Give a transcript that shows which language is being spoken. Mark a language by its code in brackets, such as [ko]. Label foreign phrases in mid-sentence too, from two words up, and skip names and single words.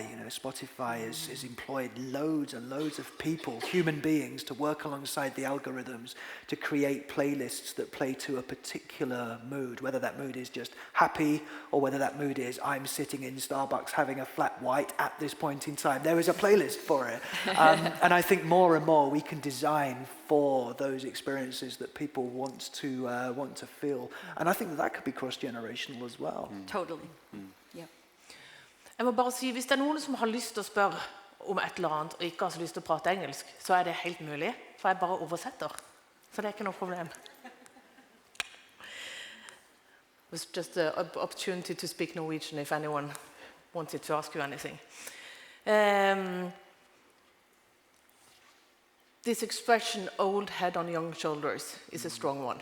[en] Spotify has employed loads and loads of people, human beings, to work alongside the algorithms to create playlists that play to a particular mood, whether that mood is just happy or whether that mood is I'm sitting in Starbucks having a flat white at this point in time. There is a playlist for it. And I think more and more we can design for those experiences that people want to feel. And I think that could be cross-generational as well. Totally. Yeah. [no] Jeg må bare si, hvis det noen som har lyst til å spørre om et eller annet og ikke har så lyst til å prate engelsk, så det helt mulig, for jeg bare oversetter. Så det ikke noe problem. [en] It was just an opportunity to speak Norwegian if anyone wanted to ask you anything. This expression, old head on young shoulders, is a strong one.